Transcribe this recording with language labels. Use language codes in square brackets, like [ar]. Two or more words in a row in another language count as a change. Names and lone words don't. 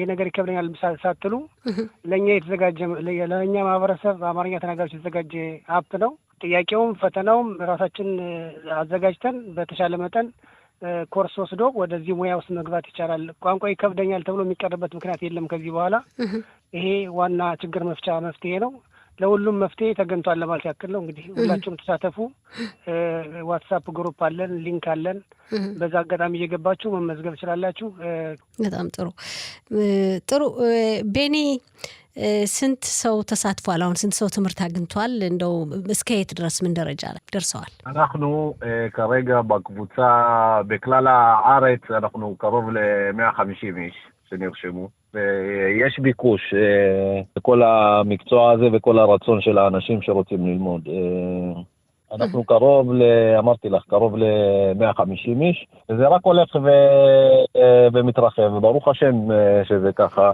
[am] ነገር ይከብደኛል ሳትሉ ለኛ የተዘጋጀ ለኛ ማህበረሰብ በአማርኛ ተናጋሪዎች የተዘጋጀ አፕ ነው። ጥያቄውም ፈተናውም ራሳችን አዘጋጅተን በተሻለ መጠን ኮርስ ወስዶ ወደዚህ ሙያ ውስጥ መግባት ይቻላል። ቋንቋ ይከብደኛል ተብሎ የሚቀርበት ምክንያት የለም ከዚህ በኋላ። ይሄ ዋና ችግር መፍትሄ ነው። ለሁሉም መፍትሄ ተገኝቷል ለማለት ያክል ነው። እንግዲህ ሁላችሁም ተሳተፉ። ዋትስአፕ ግሩፕ አለን፣ ሊንክ አለን። በዛ አጋጣሚ እየገባችሁ መመዝገብ ትችላላችሁ። በጣም ጥሩ ቤኒ፣ ስንት ሰው ተሳትፏል? አሁን ስንት ሰው ትምህርት አግኝቷል? እንደው እስከ የት ድረስ ምን ደረጃ ላይ ደርሰዋል? [he] אנחנו כרגע בקבוצה בכלל הארץ אנחנו קרוב ל-150 איש שנרשמו. ויש ביקוש בכל המקצוע הזה וכל הרצון של האנשים שרוצים ללמוד. אנחנו אמרתי לך, קרוב ל-150 איש, וזה רק הולך ומתרחב, וברוך השם שזה ככה.